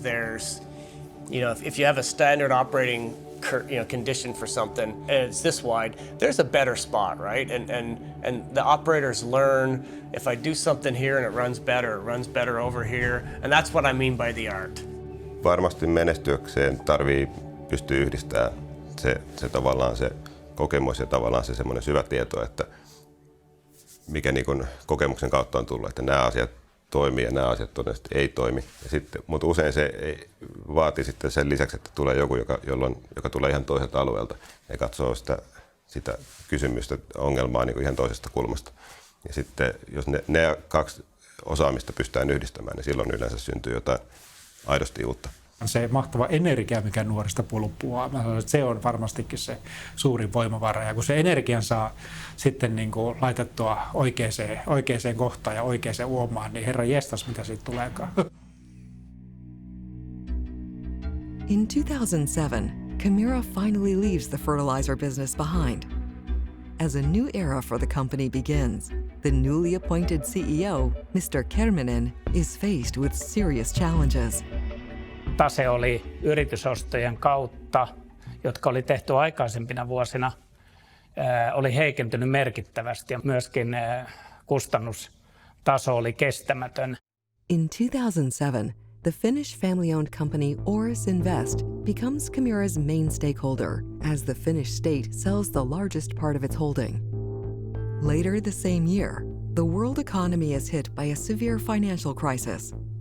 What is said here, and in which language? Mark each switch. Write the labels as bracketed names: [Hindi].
[English] There's, if you have a standard operating condition for something and it's this wide, there's a better spot, right? And the operators learn, if I do something here and it runs better over here. And that's what I mean by the art. [Finnish] Varmasti menestyäkseen tarvii pystyä yhdistämään se tavallaan se kokemus ja tavallaan se semmoinen syvä tieto, että mikä niin kuin kokemuksen kautta on tullut, että nämä asiat toimii ja nämä asiat todennäköisesti ei toimi. Mutta usein se vaatii sitten sen lisäksi, että tulee joku, joka tulee ihan toiselta alueelta ja katsoo sitä kysymystä, ongelmaa niin kuin ihan toisesta kulmasta. Ja sitten jos ne kaksi osaamista pystytään yhdistämään, niin silloin yleensä syntyy jotain aidosti uutta. Se mahtava energia, mikä nuorista pulppuaa, se on varmastikin se suurin voimavara. Ja kun se energian saa sitten niin kuin laitettua oikeaan kohtaan ja oikeaan uomaan, niin herra jestas, mitä siitä tuleekaan. [English] In 2007, Kemira finally leaves the fertilizer business behind. As a new era for the company begins, the newly appointed CEO, Mr. Kerminen, is faced with serious challenges. [Finnish] Tase oli yritysostojen kautta, jotka oli tehty aikaisempina vuosina, oli heikentynyt merkittävästi ja myöskin kustannustaso oli kestämätön. [English] In 2007, the Finnish family-owned company Oris Invest becomes Kemira's main stakeholder as the Finnish state sells the largest part of its holding. Later the same year, the world economy is hit by a severe financial crisis.